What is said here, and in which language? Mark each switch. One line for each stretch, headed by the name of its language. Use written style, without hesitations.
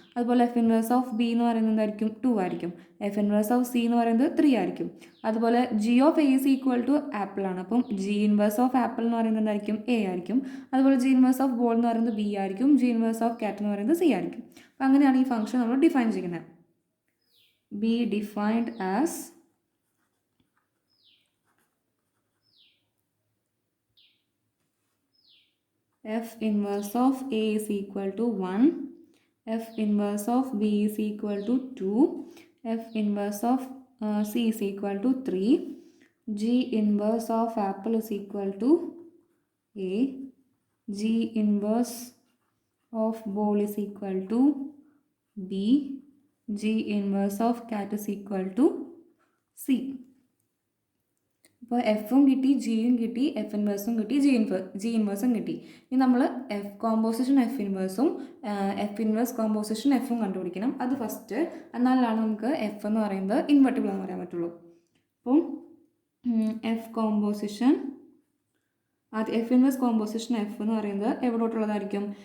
Malayalam: അതുപോലെ F inverse of B എന്ന് പറയുന്നത് എന്തായിരിക്കും? 2 ആയിരിക്കും. എഫ് ഇൻവേഴ്സ് ഓഫ് സി എന്ന് പറയുന്നത് 3 ആയിരിക്കും. അതുപോലെ
English: G of A is equal to apple
Malayalam: ആണ്. അപ്പം ജി ഇൻവേഴ്സ് ഓഫ് ആപ്പിൾ എന്ന് പറയുന്നത് എന്തായിരിക്കും? എ ആയിരിക്കും. അതുപോലെ ജി ഇൻവേഴ്സ് ഓഫ് ബോൾ എന്ന് പറയുന്നത് ബി ആയിരിക്കും. ജി ഇൻവേഴ്സ് ഓഫ് ക്യാറ്റ് എന്ന് പറയുന്നത് സി ആയിരിക്കും. അപ്പം അങ്ങനെയാണ് ഈ ഫംഗ്ഷൻ നമ്മൾ ഡിഫൈൻ ചെയ്യുന്നത്.
English: Be defined as f inverse of A is equal to 1, f inverse of B is equal to 2, f inverse of C is equal to 3, G inverse of apple is equal to A, G inverse of ball is equal to B, G inverse of cat is equal to C.
Malayalam: അപ്പോൾ എഫും കിട്ടി, ജിയും കിട്ടി, F ഇൻവേഴ്സും കിട്ടി, G ഇൻവേഴ്സും കിട്ടി. ഇനി നമ്മൾ F composition F ഇൻവേഴ്സും F inverse composition എഫും കണ്ടുപിടിക്കണം. അത് ഫസ്റ്റ്. എന്നാലാണ് നമുക്ക് എഫ് എന്ന് പറയുന്നത് ഇൻവെർട്ടിബിൾ എന്ന് പറയാൻ പറ്റുള്ളൂ. അപ്പം F composition F inverse composition F എന്ന് പറയുന്നത് എവിടോട്ടുള്ളതായിരിക്കും?